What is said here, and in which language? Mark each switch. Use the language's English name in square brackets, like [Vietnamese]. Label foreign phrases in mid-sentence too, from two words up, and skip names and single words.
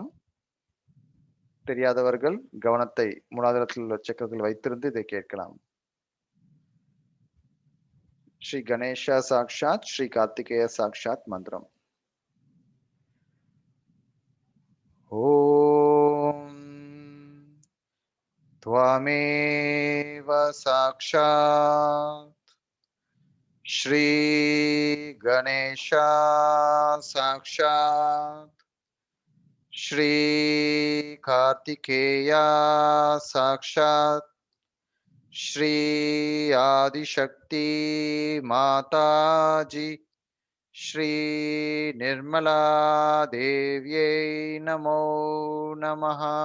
[Tamil] தெரியாதவர்கள் கவனத்தை மூலாதாரத்தில் உள்ள சக்கரத்தில் வைத்திருந்து இதை கேட்கலாம். ஸ்ரீ கணேஷா சாக்ஷாத், ஸ்ரீ கார்த்திகேய சாக்ஷாத் மந்திரம். [Sanskrit] ஓம் त्वमेव साक्षात् श्री गणेशा साक्षात् श्री कार्तिकेया साक्षात् श्री आदिशक्ति माताजी श्री निर्मला देव्यै नमो नमः.